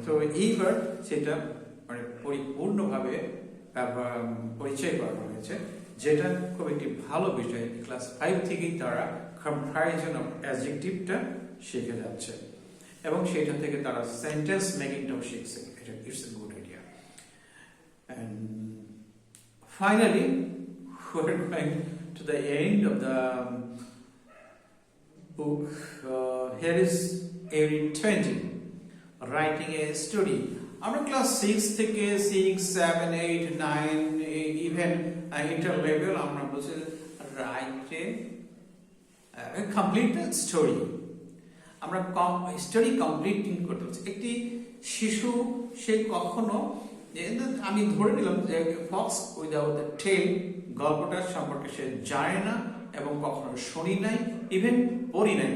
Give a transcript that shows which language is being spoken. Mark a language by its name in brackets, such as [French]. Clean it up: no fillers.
[Bangla] তো এইবার সেটা মানে পরিপূর্ণভাবে পরিচয় করানো হয়েছে, যেটা খুব একটি ভালো বিষয়। ক্লাস 5 থেকেই তারা কম্প্যারিজন অফ অ্যাডজেক্টিভটা শিখে যাচ্ছে, এবং সেটা থেকে তারা সেন্টেন্স মেকিংটাও শিখছে। এটা [English] It's a good idea. And finally, we're going to the end of the book. Here is unit 20, writing a story. [Bangla] আমরা ক্লাস 6 থেকে 6, 7, 8, 9, ইভেন ইন্টার লেভেল আমরা বলছি [English] Write a complete story. [Bangla] আমরা স্টোরি কমপ্লিটিং করতে হচ্ছে। একটি শিশু সে কখনো, আমি ধরে নিলাম যে ফক্স উইদাউট দ্য টেল গল্পটার সম্পর্কে সে জানে না এবং কখনো শুনি নাই, ইভেন পড়ি নাই।